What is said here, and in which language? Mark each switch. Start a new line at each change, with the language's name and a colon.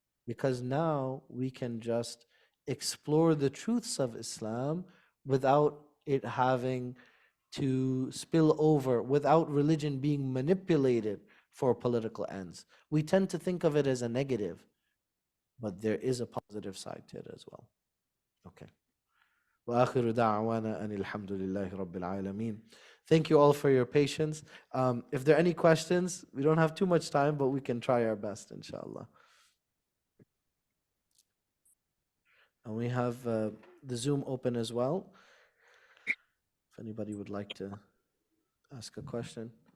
English: Because now we can just explore the truths of Islam without it having to spill over, without religion being manipulated for political ends. We tend to think of it as a negative, but there is a positive side to it as well. Okay.
Arabic: وآخر دعوانا أن الحمد لله رب العالمين.
English: Thank you all for your patience. If there are any questions, we don't have too much time, but we can try our best, inshallah. And we have the Zoom open as well. If anybody would like to ask a question.